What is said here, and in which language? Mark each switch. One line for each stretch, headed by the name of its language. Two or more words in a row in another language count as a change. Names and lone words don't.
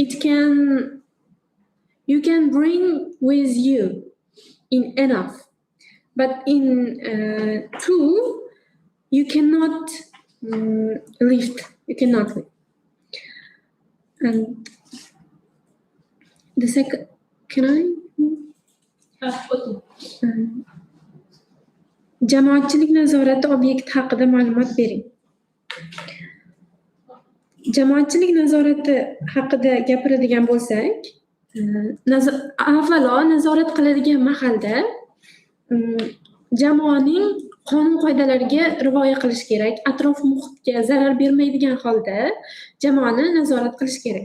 English: You can bring with you in enough. But in two, you cannot lift. You cannot lift. And the second, can I?
Uzbek: Jamoatchilik nazorati obyekti haqida ma'lumot bering. Jamoatchilik nazorati haqida gapiradigan bo'lsak, avvalo nazorat qiladigan mahalda jamoaning qonun qoidalariga rioya qilish kerak, atrof muhitga zarar bermaydigan holda jamoani nazorat qilish kerak.